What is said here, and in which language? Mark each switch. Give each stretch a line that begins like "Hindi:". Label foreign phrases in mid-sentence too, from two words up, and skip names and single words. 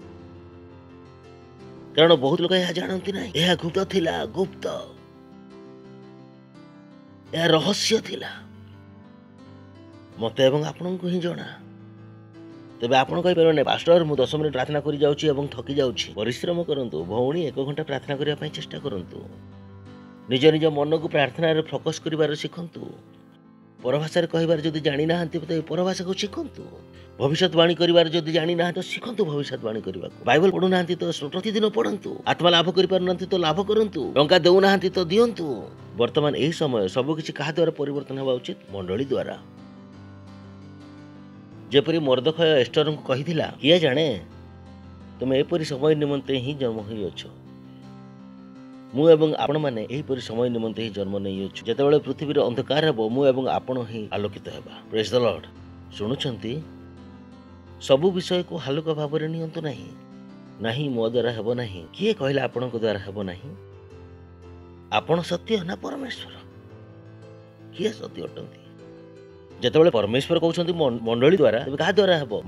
Odia: କାରଣ ବହୁତ ଲୋକ ୟା ଜାଣନ୍ତି ନାହିଁ ଏହା ଗୁପ୍ତ ଥିଲା ଗୁପ୍ତ ଏହ ରହସ୍ୟ ଥିଲା ମତେ ଏବଂ ଆପଣ କୁ ହିଁ ଜଣା। ତେବେ ଆପଣ କହି ପାରନ୍ତି ପାଷ୍ଟର ମୁଁ 10 ମିନିଟ ପ୍ରାର୍ଥନା କରି ଯାଉଛି ଏବଂ ଥକି ଯାଉଛି। ପରିଶ୍ରମ କରନ୍ତୁ ଭଉଣୀ 1 ଘଣ୍ଟା ପ୍ରାର୍ଥନା କରିବା ପାଇଁ ଚେଷ୍ଟା କରନ୍ତୁ। ନିଜ ନିଜ ମନ କୁ ପ୍ରାର୍ଥନା ରେ ଫୋକସ କରିବାକୁ ଶିଖନ୍ତୁ। ପରଭାଷା ରେ କହିବାକୁ ଯଦି ଜାଣି ନାହାନ୍ତି ତ ପରଭାଷା କୁ ଶିଖନ୍ତୁ। ଭବିଷ୍ୟବାଣୀ କରିବାକୁ ଯଦି ଜାଣି ନାହାନ୍ତି ତ ଶିଖନ୍ତୁ ଭବିଷ୍ୟବାଣୀ କରିବା। ବାଇବଲ ପଢୁ ନାହାନ୍ତି ତ ପ୍ରତିଦିନ ପଢନ୍ତୁ। ଆତ୍ମା ଲାଭ କରି ପାରୁ ନାହାନ୍ତି ତ ଲାଭ କରନ୍ତୁ। ଟଙ୍କା ଦେଉ ନାହାନ୍ତି ତ ଦିଅନ୍ତୁ। ବର୍ତ୍ତମାନ ଏହି ସମୟ ସବୁ କିଛି କାହା ଦ୍ୱାରା ପରିବର୍ତ୍ତନ ହେବା ଉଚିତ ମଣ୍ଡଳୀ ଦ୍ୱାରା। ଯେପରି ମର୍ଦ୍ଦଖୟ ଏଷ୍ଟର କୁ କହିଥିଲା କିଏ ଜାଣେ ତୁମ ଏପରି ସମୟ ନିମନ୍ତେ ହିଁ ଜନ୍ମ ହୋଇ ଅଛ। ମୁଁ ଏବଂ ଆପଣ ମାନେ ଏହିପରି ସମୟ ନିମନ୍ତେ ହିଁ ଜନ୍ମ ନେଇ ଅଛୁ। ଯେତେବେଳେ ପୃଥିବୀ ରେ ଅନ୍ଧକାର ହେବ ମୁଁ ଏବଂ ଆପଣ ହିଁ ଆଲୋକିତ ହେବା।
English: Praise the Lord.
Odia: ଶୁଣୁଛନ୍ତି ସବୁ ବିଷୟ କୁ ହାଲୁକା ଭାବ ରେ ନିଅନ୍ତୁ ନାହିଁ। ନାହିଁ ମୋ ଦ୍ୱାରା ହେବ ନାହିଁ। କିଏ କହିଲା ଆପଣ କୁ ଦ୍ୱାରା ହେବ ନାହିଁ? ଆପଣ ସତ୍ୟ ନା ପରମେଶ୍ୱର? କିଏ ସତ୍ୟ ଅଟନ୍ତି? ଯେତେବେଳେ ପରମେଶ୍ୱର କହୁଛନ୍ତି ମଣ୍ଡଳୀ ଦ୍ୱାରା ତେବେ କା ଦ୍ୱାରା ହେବ?